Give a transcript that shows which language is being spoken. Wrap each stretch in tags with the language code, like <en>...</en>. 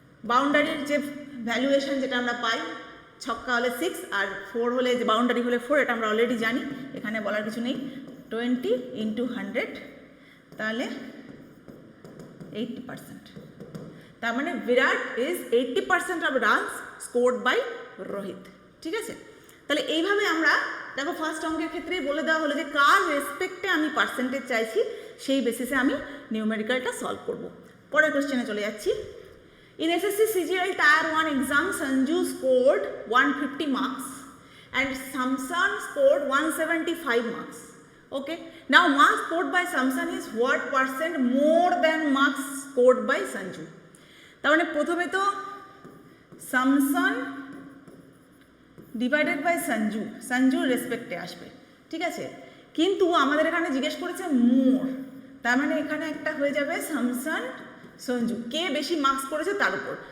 <bn>বাউন্ডারির যে ভ্যালুয়েশন যেটা আমরা পাই, ছক্কা হলে 6 আর 4 হলে, যে বাউন্ডারি হলে 4, এটা আমরা অলরেডি জানি, এখানে বলার কিছু নেই, 20 into 100, তাহলে 80%, তার মানে</bn> <en>Virat is 80% of runs scored by Rohit,</en> <bn>ঠিক আছে। তাহলে এইভাবে আমরা দেখো ফার্স্ট অঙ্কের ক্ষেত্রেই বলে দেওয়া হলো যে কার রেসপেক্টে আমি পার্সেন্টেজ চাইছি, সেই বেসিসে আমি নিউমেরিক্যালটা সলভ করব। পরের কোশ্চেনে চলে যাচ্ছি।</bn> <en>In SSC CGL Tier 1 exam, Sanju scored 150 marks and Samson scored 175 marks. Okay. Now, marks scored by Samson is what percent more than marks scored by Sanju?</en> <bn>তার মানে প্রথমে তো Samson ডিভাইডেড বাই সঞ্জু রেসপেক্টে আসবে, ঠিক আছে, কিন্তু আমাদের এখানে জিজ্ঞেস করেছে মোর, তার মানে এখানে একটা হয়ে যাবে স্যামসন সঞ্জু, কে বেশি মার্কস করেছে তার উপর।</bn>